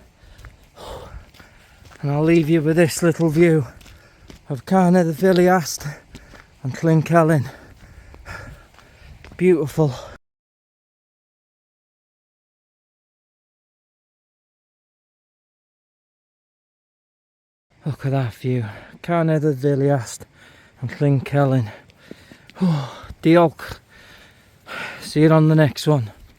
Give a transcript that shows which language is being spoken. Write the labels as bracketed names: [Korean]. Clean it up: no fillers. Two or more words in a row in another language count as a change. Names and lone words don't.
[English] And I'll leave you with this little view of Carnedd y Filiast and Llyn. Beautiful. Look at that view. Carnedd y Filiast and Llyn. Oh, diolch. See you on the next one.